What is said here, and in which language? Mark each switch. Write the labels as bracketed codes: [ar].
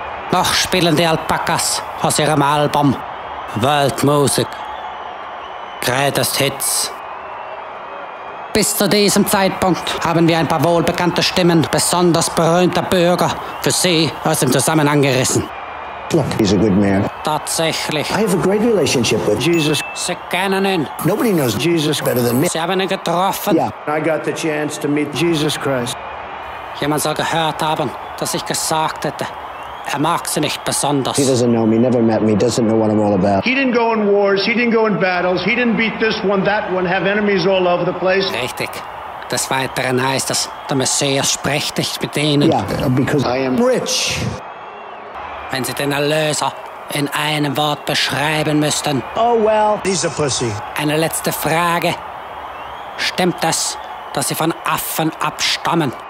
[de] Noch spielen die Alpakas aus ihrem Album Weltmusik. Greatest Hits. Bis zu diesem Zeitpunkt haben wir ein paar wohlbekannte Stimmen besonders berühmter Bürger für Sie aus dem Zusammenhang gerissen. [en] Look, he's a good man. [de] Tatsächlich. [en] I have a great relationship with Jesus. [de] Sie kennen ihn. [en] Nobody knows Jesus better than me. [de] Sie haben ihn getroffen. [en] Yeah, I got the chance to meet Jesus Christ. [de] Jemand soll gehört haben, dass ich gesagt hätte, er mag Sie nicht besonders. [en] He doesn't know me, never met me, doesn't know what I'm all about. He didn't go in wars, he didn't go in battles, he didn't beat this one, that one, have enemies all over the place. [de] Richtig. Des Weiteren heißt es, der Messias spricht nicht mit Ihnen. [en] Yeah, because I am rich. [de] Wenn Sie den Erlöser in einem Wort beschreiben müssten. [en] Oh well, he's a pussy. [de] Eine letzte Frage. Stimmt es, dass Sie von Affen abstammen?